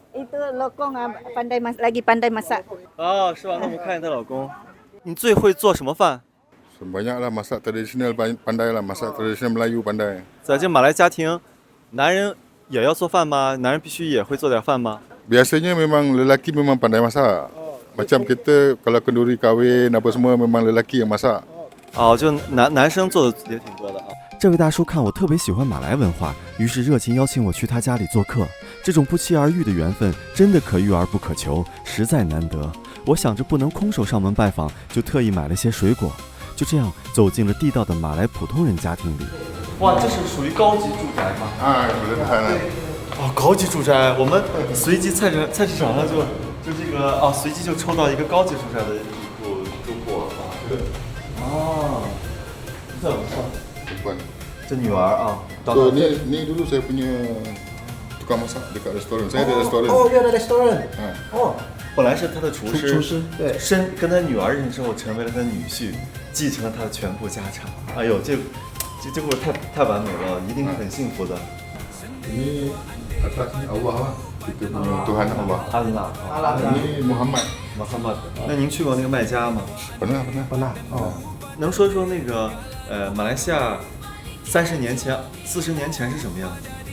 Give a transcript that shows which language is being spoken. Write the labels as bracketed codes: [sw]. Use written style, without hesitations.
[ms] Itu lokong lagi pandai masak. [zh] 哦，是吧？那我們看你的老公，你最會做什麼飯 [ms] ？Banyak lah masak tradisional pandai lah, masak tradisional Melayu pandai. [zh] 在這馬來家庭，男人也要做飯嗎？男人必須也會做點飯嗎？ [ms] Biasanya memang lelaki memang pandai masak. Macam kita kalau kenduri kahwin apa semua memang lelaki yang masak. [zh] 哦，就男生做的也挺多的啊。這位大叔看我特別喜歡馬來文化，於是熱情邀請我去他家裡做客。這種不期而遇的緣分真的可遇而不可求，實在難得。我想着不能空手上門拜訪，就特意買了些水果。就這樣走進了地道的馬來普通人家庭裡。哇，這是屬於高級住宅嗎？啊，有人看了。哦，高級住宅，我們隨機菜市場上就這個哦，隨機就抽到一個高級住宅的一戶住戶啊。哦，這不錯。這女兒啊。 [ms] So ni dulu saya punya tukang masak dekat restoran. Saya ada restoran. Oh, dia ada restoran. [zh] 哦。本來是他的廚師，對，跟他女兒認識之後，成為了他的女婿，繼承了他的全部家產。哎呦，這故事太完美了，一定很幸福的。 [ms] Ini atas ni Allah lah, kita punya Tuhan Allah. Allah. Ini Muhammad. [zh] 那您去過那個麥加嗎？ [ms] pernah。 [zh] 哦，能說說那個馬來西亞40年前是什麼樣子